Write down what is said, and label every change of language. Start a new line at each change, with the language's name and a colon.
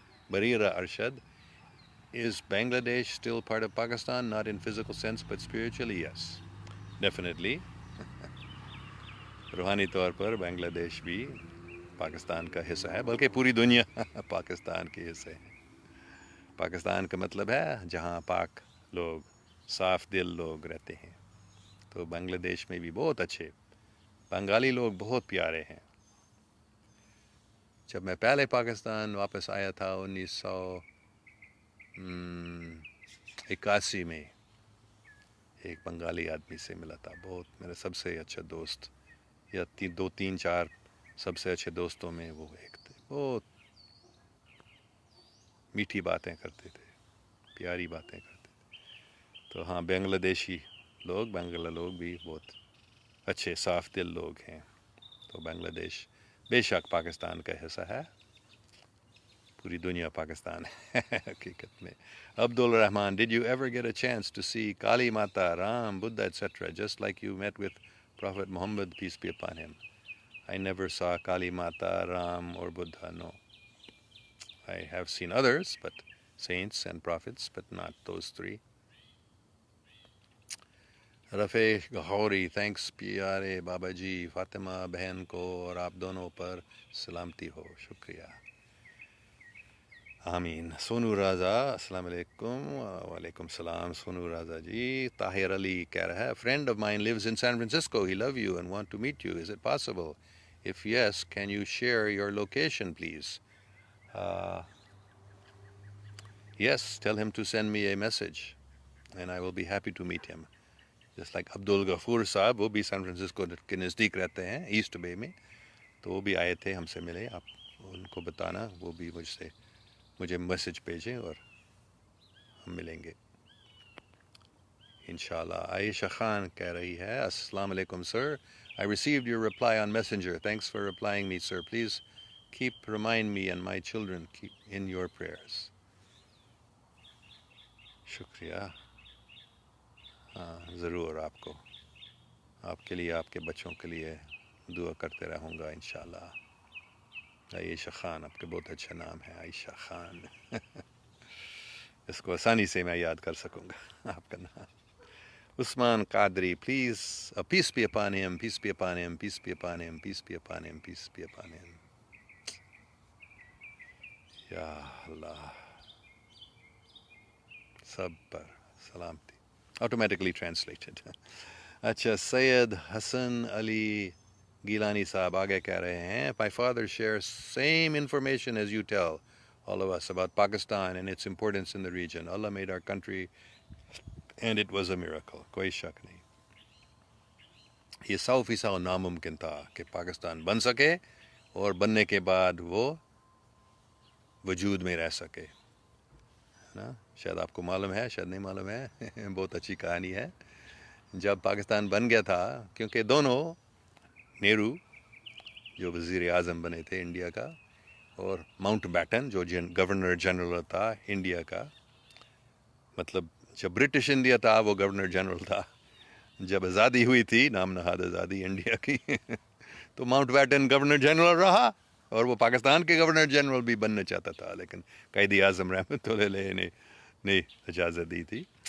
English: Barira Arshad, is Bangladesh still part of Pakistan? Not in physical sense, but spiritually, yes. Definitely.
Urdu: روحانی طور پر بنگلہ دیش بھی پاکستان کا حصہ ہے بلکہ پوری دنیا پاکستان کے حصے ہے. پاکستان کا مطلب ہے جہاں پاک لوگ صاف دل لوگ رہتے ہیں. تو بنگلہ دیش میں بھی بہت اچھے بنگالی لوگ بہت پیارے ہیں. جب میں پہلے پاکستان واپس آیا تھا 1981 میں ایک بنگالی آدمی سے ملا تھا. بہت میرا سب سے اچھا دوست یا 2-3-4 سب سے اچھے دوستوں میں وہ ایک تھے. بہت میٹھی باتیں کرتے تھے پیاری باتیں کرتے تھے. تو ہاں بنگلہ لوگ بھی بہت اچھے صاف دل لوگ ہیں. تو بنگلہ دیش بے شک پاکستان کا حصہ ہے. پوری دنیا پاکستان ہے حقیقت میں.
English: Abdul-Rahman, did you ever get a chance to see Kali Mata, Ram, Buddha, etc., just like you met with Prophet Muhammad, peace be upon him? I never saw Kali Mata, Ram, or Buddha, no. I have seen others, but saints and prophets, but not those 3.
Urdu: Rafi Ghori,
English: thanks
Urdu: پیارے بابا جی. فاطمہ بہن کو اور آپ دونوں پر سلامتی ہو. شکریہ. آمین. سونو رازا السلام علیکم. وعلیکم السلام سونو رازا جی.
English: Tahir Ali
Urdu: کہہ رہا ہے
English: friend of mine lives in San Francisco. He love you and want to meet you. Is it possible? If yes, can you share your location please? Uh, yes, tell him to send me a message and I will be happy to meet him. Just like
Urdu: Abdul Ghafoor صاحب, وہ بھی San Francisco کے نزدیک رہتے ہیں, asset بے میں, تو وہ بھی آئے تھے, ہم سے ملے. آپ ان کو بتانا وہ بھی مجھے میسج بھیجیں اور ہم ملیں گے انشاءاللہ.
English: Ayesha Khan
Urdu: کہہ رہی ہے, السلام علیکم سر,
English: I received your reply on Messenger. Thanks for replying me, sir. Please remind me and my children in your prayers.
Urdu: شکریہ. ہاں ضرور, آپ کے لیے, آپ کے بچوں کے لیے دعا کرتے رہوں گا انشاءاللہ. عائشہ خان, آپ کا بہت اچھا نام ہے, عائشہ خان. اس کو آسانی سے میں یاد کر سکوں گا آپ کا نام.
English: Usman Qadri, please, peace be upon him, peace be upon him, peace be upon him, peace be upon him, peace be upon him.
Urdu: یا اللہ, سب پر سلامتی.
English: Automatically translated.
Urdu: اچھا, سید حسن علی گیلانی صاحب آگے کہہ رہے ہیں,
English: my father shares same information as you tell all of us about Pakistan and its importance in the region. Allah made our country and it was a miracle.
Urdu: کوئی شک نہیں. یہ 100% ناممکن تھا کہ پاکستان بن سکے اور بننے کے بعد وہ وجود میں رہ سکے, ہے نا. شاید آپ کو معلوم ہے, شاید نہیں معلوم ہے. بہت اچھی کہانی ہے. جب پاکستان بن گیا تھا, کیونکہ دونوں, نہرو جو وزیر اعظم بنے تھے انڈیا کا, اور ماؤنٹ بیٹن جو گورنر جنرل تھا انڈیا کا, مطلب جب برٹش انڈیا تھا وہ گورنر جنرل تھا, جب آزادی ہوئی تھی, نام نہاد آزادی انڈیا کی, تو ماؤنٹ بیٹن گورنر جنرل رہا, اور وہ پاکستان کے گورنر جنرل بھی بننا چاہتا تھا, لیکن قائد اعظم رحمۃ اللہ علیہ نے اجازت دی تھی.